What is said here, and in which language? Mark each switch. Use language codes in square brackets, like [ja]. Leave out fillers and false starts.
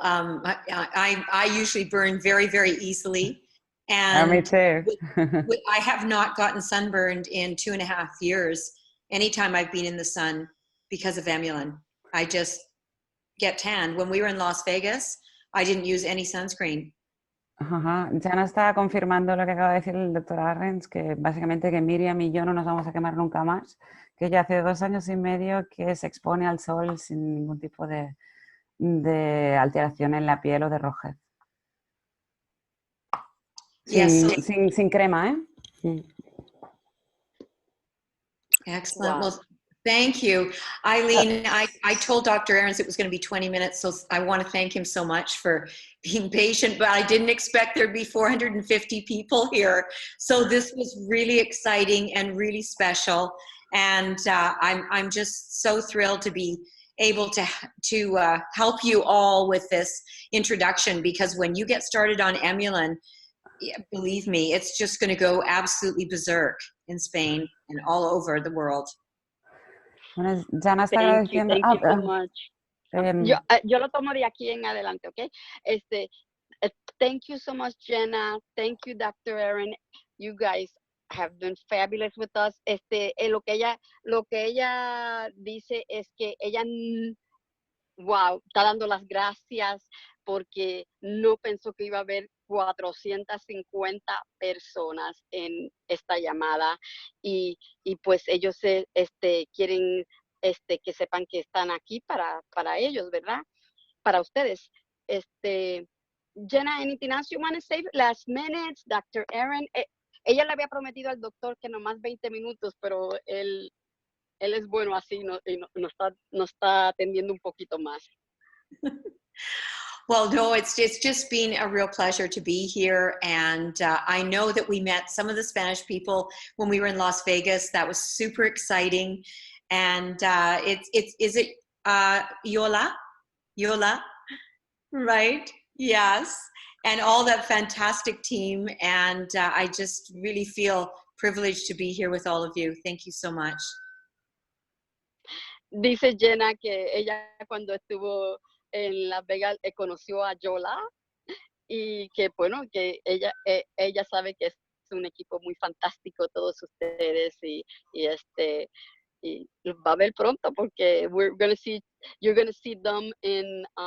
[en] I usually burn very, very easily. And Me too. I have not gotten sunburned in 2.5 years, anytime I've been in the sun because of Emulin. I just get tanned. When we were in Las Vegas, I didn't use any sunscreen. Ajá. [es] Jana está confirmando lo que acaba de decir el doctor Ahrens, que básicamente que Miriam y yo no nos vamos a quemar nunca más, que ella hace 2 años y medio que se expone al sol sin ningún tipo de alteración en la piel o de rojez. Sin crema, ¿eh? [en] Excellent. Wow. Well, thank you. Eileen, I told Dr. Ahrens it was going to be 20 minutes, so I want to thank him so much for being patient, but I didn't expect there'd be 450 people here. So this was really exciting and really special. And I'm just so thrilled to be able to help you all with this introduction, because when you get started on Emulin, believe me, it's just going to go absolutely berserk in Spain and all over the world. [es] Bueno, Jana está [en] Thank you [es] agradeciendo. [en] so much. [es] Yo lo tomo de aquí en adelante, ¿ok? [en] Thank you so much, Jenna. Thank you, Dr. Aaron. You guys have been fabulous with us. [es] Lo que ella dice es que ella, wow, está dando las gracias porque no pensó que iba a haber 450 personas en esta llamada y pues ellos quieren que sepan que están aquí para ellos, ¿verdad? Para ustedes. [en] Jenna, anything else you want to say? Last minutes, Dr. Aaron. [es] Ella le había prometido al doctor que nomás 20 minutos, pero él es bueno así, no está atendiendo un poquito más. [en] Well, no, it's just been a real pleasure to be here. And I know that we met some of the Spanish people when we were in Las Vegas. That was super exciting. And is it Yola? Yola, right? Yes. And all that fantastic team. And I just really feel privileged to be here with all of you. Thank you so much. [es] Dice Jenna que ella cuando estuvo en Las Vegas conoció a Yola y que bueno, que ella sabe que es un equipo muy fantástico todos ustedes y y va a ver pronto porque [en] you're gonna see them in